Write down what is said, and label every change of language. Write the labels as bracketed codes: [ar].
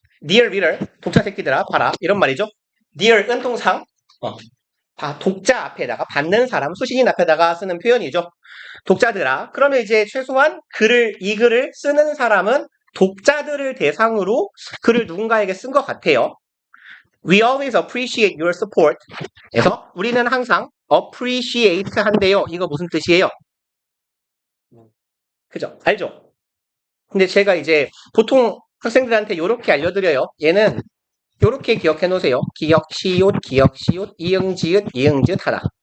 [en] Dear reader, [ko] 독자 새끼들아, 봐라. 이런 말이죠. Dear 은동상, 독자 앞에다가 받는 사람, 수신인 앞에다가 쓰는 표현이죠. 독자들아. 그러면 이제 최소한 이 글을 쓰는 사람은 독자들을 대상으로 글을 누군가에게 쓴 것 같아요. [en] We always appreciate your support. [ko] 그래서 우리는 항상 appreciate 한대요. 이거 무슨 뜻이에요? 그죠? 알죠? 근데 제가 이제 보통 학생들한테 이렇게 알려드려요. 얘는 이렇게 기억해 놓으세요. 기역, 시옷, 기역, 시옷, 이응, 지읒, 이응, 지읒 하다.